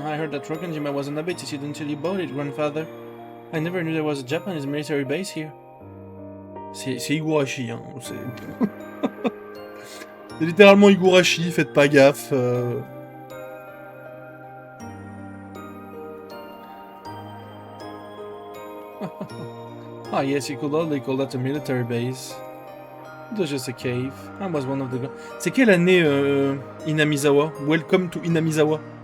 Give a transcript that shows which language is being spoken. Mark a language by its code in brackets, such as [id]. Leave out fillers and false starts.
[en] I heard that Rokkenjima was an habitation until you bought it, grandfather. I never knew there was a Japanese military base here. [fr] C'est Higurashi, hein. C'est littéralement Higurashi, faites pas gaffe. [en] Ah yes, you could hardly call that a military base. It was just a cave. I was one of the... [fr] C'est quelle année, Inamizawa? [en] Welcome to Inamizawa.